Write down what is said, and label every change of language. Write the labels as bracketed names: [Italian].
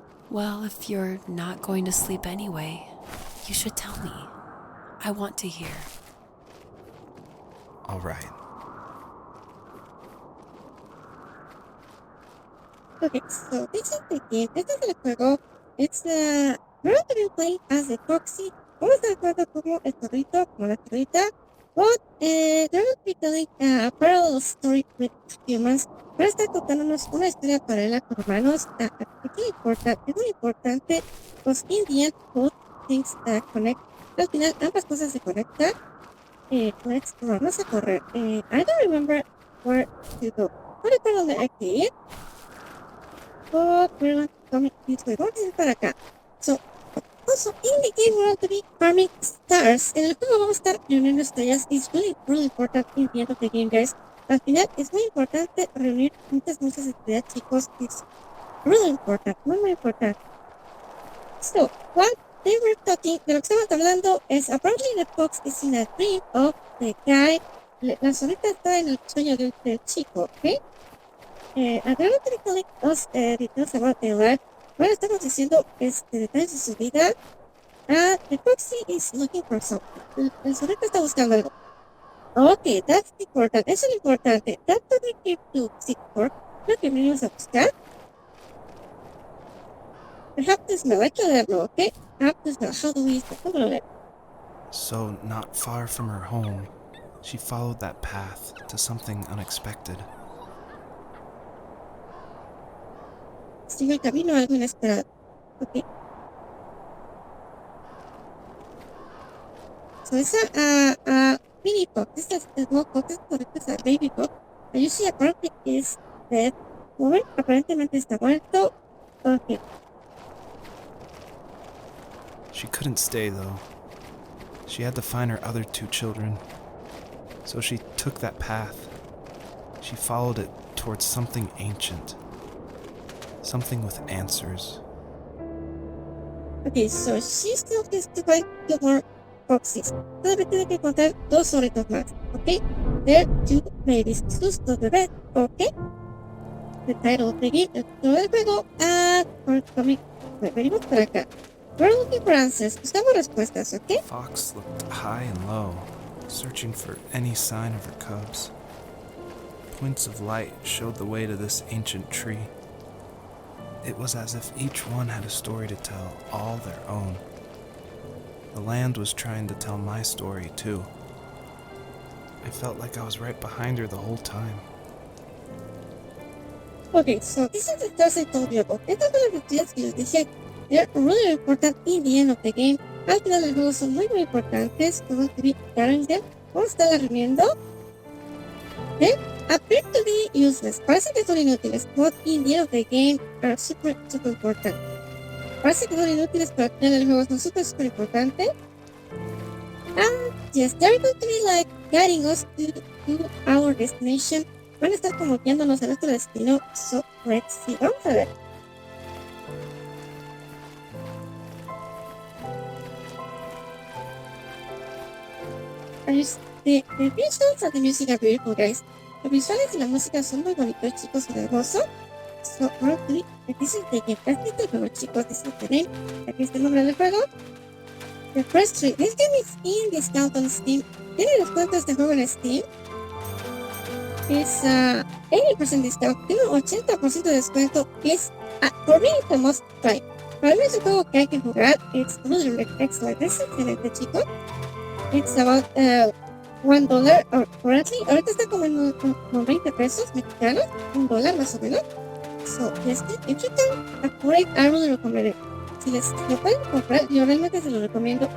[English] Well, if you're not going to sleep anyway, you should tell me. I want to hear. All right. Okay, so this is the game. This is [Spanish] el juego. [English] It's we're going to be playing as the Foxy. [Spanish] Vamos a jugar como el perrito, como la perrita. [English] But they're going to be telling a parallel story with humans. [Spanish] Van a estar contándonos una historia paralela con humanos. Es muy importante, [English] because in the end, both things connect. [Spanish] Al final, ambas cosas se conectan. [English] Let's go. [Spanish] Vamos a correr. [English] I don't remember where to go. [Spanish] No recuerdo dónde hay que ir. [English] But we're going to come this way. [Spanish] Vamos a ir para acá. [English] So, also, in the game, we're going to be farming stars. [Spanish] En el juego vamos a estar reuniendo estrellas. [English] It's really, really important in the end of the game, guys. [Spanish] Al final, es muy importante reunir muchas estrellas, chicos. [English] It's really important. [Spanish] Muy [English] important. So, what they were talking, [Spanish] de lo que estamos hablando es [English] apparently the fox is in a dream of the guy. [Spanish] La solita está en el sueño del chico, ¿ok? [English] And they're not telling us details about their life. [Spanish] Bueno, estamos diciendo detalles de su vida. [English] The foxy is looking for something. [Spanish] El solita está buscando algo. [English] Okay, that's important. Eso es lo importante. That's what we came to seek for. [Spanish] Lo que venimos a buscar. [English] I have to smell. [Spanish] Hay que olerlo, ¿ok? [English] I have to smell. How do we smell? [Spanish] ¿Cómo lo oler? [English] So, not far from her home, she followed that path to something unexpected. [Spanish] Sigue el camino a algo inesperado. [English] Ok. So esa mini fox, esta small fox, [Spanish] es correcto, [English] esa baby fox. And you see apparently is dead. [Spanish] Woman, aparentemente está muerto. [English] Okay. She couldn't stay, though. She had to find her other two children. So she took that path. She followed it towards something ancient. Something with answers. Okay, so she still has to find two more foxes. [Spanish] Todavía tiene que encontrar dos solitos más. [English] Okay? They're two babies. [Spanish] Sus dos bebés. [English] Okay? The title of the game, [Spanish] el título del juego. [English] We're coming. [Spanish] Venimos para acá. [English] We're looking for answers. [Spanish] Buscamos respuestas, okay? [English] Fox looked high and low, searching for any sign of her cubs. points of light showed the way to this ancient tree. It was as if each one had a story to tell, all their own. The land was trying to tell my story, too. I felt like I was right behind her the whole time. Okay, so this is the stars I told you about. [Spanish] Estas son las estrellas que les dije. [English] They're really important in the end of the game. [Spanish] Al final del juego son muy importantes. [English] We're going to be carrying them. [Spanish] Vamos a estarla reuniendo. [English] They appear to be useless. [Spanish] Parece que son inútiles, [English] but in the end of the game are super important. [Spanish] Parece que son inútiles, pero al final del juego son super importantes. [English] And yes, they're going to be like guiding us to our destination. [Spanish] Van a estar como guiándonos a nuestro destino. [English] So let's see. [Spanish] Vamos a ver. [English] The visuals and the music are beautiful, guys. [Spanish] Los visuales y la música son muy bonitos, chicos, y hermoso. [English] So, probably, this is the game. [Spanish] Este es el juego, chicos. [English] This is the name. [Spanish] Aquí está el nombre del juego. [English] The first tree. This game is in discount on Steam. [Spanish] Tiene descuento este juego en Steam. [English] It's 80% discount. [Spanish] Tiene un 80% de descuento. [English] It's, for me, it's a must try. [Spanish] Para mí es un juego que hay que jugar. [English] It's really excellent. [Spanish] Es excelente, chicos. [English] It's about $1 currently. [Spanish] Ahorita está como en 20 pesos mexicanos, $1 más o menos. [English] So, yes, if you can afford it, I really recommend it. [Spanish] Si les lo pueden comprar, yo realmente se lo recomiendo.